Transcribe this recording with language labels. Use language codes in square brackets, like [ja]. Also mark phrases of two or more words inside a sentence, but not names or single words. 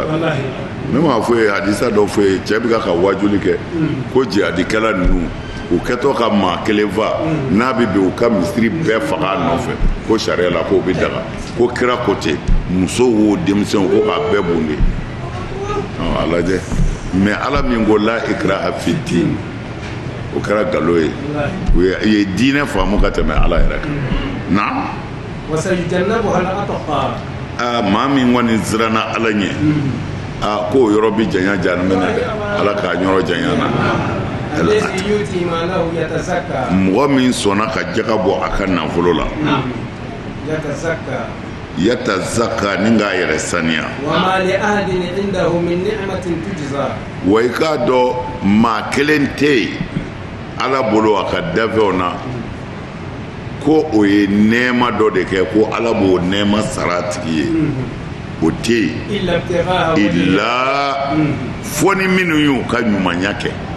[bm] ne m'a fɔ ye hadisa dɔ fɔ ye cɛ bɛ ka wajuli kɛ ko jihadikɛla ninnu u kɛtɔ ka maa kelen fa n'a bɛ bɛn u ka misiri bɛɛ faga nɔfɛ ko sariya la k'o bɛ daga ko kira ko ten muso wo denmisɛnw ko k'a bɛɛ bunde a lajɛ mɛ ala min ko [ar] لا إكراه في الدين [bm] o kɛra nkalon ye u ye diinɛ faamu ka tɛmɛ ala yɛrɛ kan na maa min kɔni siranna ala ɲɛ k'o yɔrɔ bɛ janya jahanɛmɛ na dɛ ala k'a yɔrɔ janya na mɔgɔ min sɔnna ka jaga bɔ a ka nafolo la yatazakka ni k'a yɛrɛ saniya wa i k'a dɔn maa kelen tɛ yen ala bolo a ka dafɛnw na ko o ye nɛɛma dɔ de kɛ ko ala b'o nɛɛma sara a tigi ye o tɛ yen ila fo ni minnu y'u ka ɲumanya kɛ